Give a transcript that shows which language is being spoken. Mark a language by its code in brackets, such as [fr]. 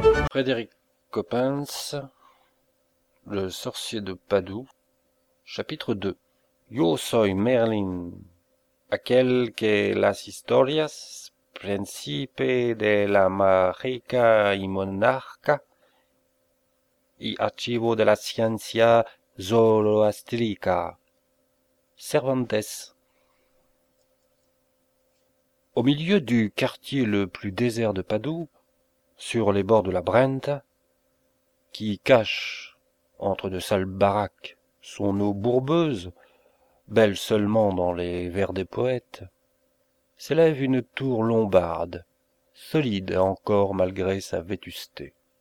[fr] Frédéric Coppens, Le sorcier de Padoue, chapitre 2. [es] Yo soy Merlin, aquel que las historias, príncipe de la marica y monarca, y archivo de la ciencia zoroastrica. [fr] Cervantes. Au milieu du quartier le plus désert de Padoue, sur les bords de la Brent, qui cache, entre de sales baraques, son eau bourbeuse, belle seulement dans les vers des poètes, s'élève une tour lombarde, solide encore malgré sa vétusté.